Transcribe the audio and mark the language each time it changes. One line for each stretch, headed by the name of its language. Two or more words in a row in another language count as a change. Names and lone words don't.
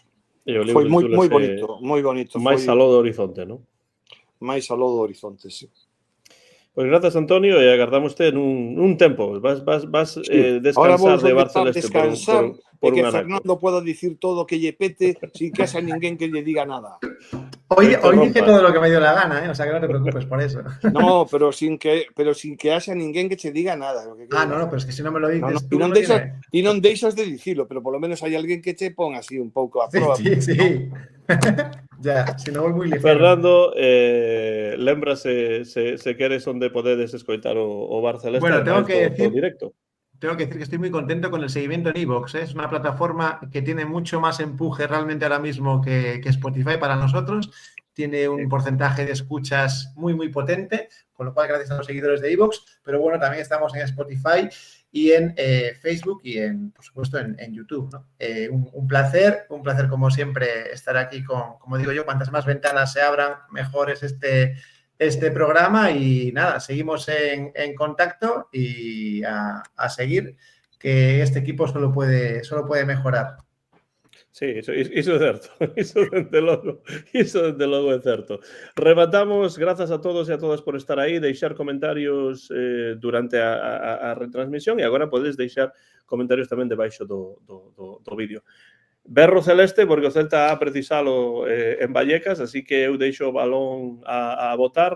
Galician: Foi moi bonito, moi bonito. Máis aló do horizonte, non? Máis aló do horizonte, sí. Pois grazas, Antonio, e agardamoste nun tempo. Vas descansar de Bar Celeste por que un anaco. Fernando pueda dicir todo o que lle pete
Spanish: sin que haya
Galician: ninguén que lle diga nada.
Spanish: Hoy dije todo lo que me dio la gana, o sea que no te preocupes por eso. No, pero sin que haya
Galician: ninguén que che diga nada.
Spanish: No, pero es que si no me lo dices tú...
Galician: Ti non deixas de dicilo, pero polo menos hai alguén que che pon así un pouco a proba.
Spanish: Sí. Ya, si no voy muy ligero.
Galician: Fernando, lembrase se queres onde podedes escoitar o Bar Celeste.
Spanish: Bueno, tengo que decir directo. Tengo que decir que estoy muy contento con el seguimiento en iVoox. Es una plataforma que tiene mucho más empuje realmente ahora mismo que Spotify para nosotros. Tiene un porcentaje de escuchas muy, muy potente, con lo cual gracias a los seguidores de iVoox. Pero bueno, también estamos en Spotify y en Facebook y, por supuesto, en YouTube, ¿no? Un placer como siempre estar aquí como digo yo, cuantas más ventanas se abran, mejor es este programa y nada, seguimos en contacto y a seguir, que este equipo solo puede mejorar.
Galician: Sí, iso é certo. Iso dende logo é certo. Rematamos, grazas a todos e a todas por estar aí, deixar comentarios durante a retransmisión e agora podedes deixar comentarios tamén debaixo do vídeo. Berro Celeste, porque o Celta ha precisalo en Vallecas, así que eu deixo o balón a botar.